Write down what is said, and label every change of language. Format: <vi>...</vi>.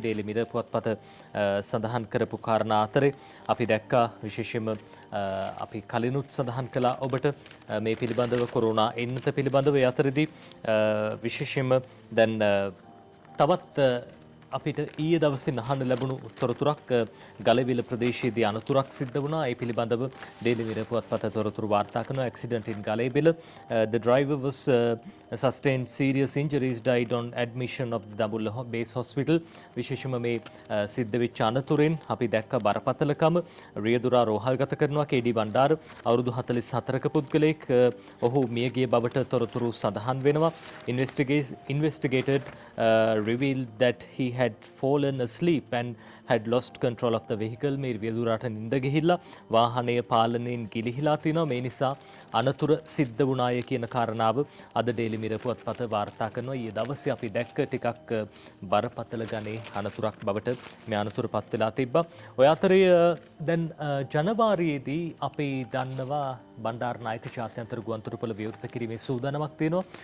<si>Daily mirror පුවත්පත සඳහන් කරපු කාරණා අතරේ අපි දැක්කා විශේෂයෙන්ම අපි කලිනුත් සඳහන් කළා ඔබට මේ පිළිබඳව කොරෝනා එන්නත පිළිබඳව. ඒ අතරදී විශේෂයෙන්ම දැන් තවත් අපිට ඊයේ දවසේ අහන්න ලැබුණු තොරතුරක් ගලවිල ප්‍රදේශයේදී අනතුරක් සිද්ධ වුණා. ඒ පිළිබඳව ඩේලි මිරර් පුවත්පත තොරතුරු වාර්තා කරනවා.</si> <en>accident in Galewila. The driver was sustained serious injuries, died on admission of the Dabulla base hospital.</en> <si>විශේෂයෙන්ම මේ සිද්ධ වෙච්ච අනතුරෙන් අපි දැක්ක බරපතලකම. රියදුරා රෝහල්ගත කරනවා. KD බණ්ඩාර අවුරුදු 44ක පුද්ගලයෙක් ඔහු මියගිය බවට තොරතුරු සඳහන් වෙනවා.</si> <en>Investigated revealed that he had fallen asleep and had lost control of the vehicle.</en> <si>මේ රියදුරාට නිින්ද ගිහිල්ලා වාහනය පාලනයෙන් ගිලිහිලා තිනවා. මේ නිසා අනතුර සිද්ධ වුණාය කියන කාරණාව අද ඩේලි මිරර් පුවත්පත වාර්තා කරනවා. ඊයේ දවසේ අපි දැක්ක ටිකක් බරපතල ගණේ අනතුරක් බවට මේ අනතුරපත් වෙලා තිබ්බා. ඔය අතරේ දැන් ජනවාරියේදී අපි දන්නවා බණ්ඩාරනායක ජාත්‍යන්තර ගුවන්තොටුපළ විවෘත කිරීමේ සූදානමක් තියෙනවා.</si>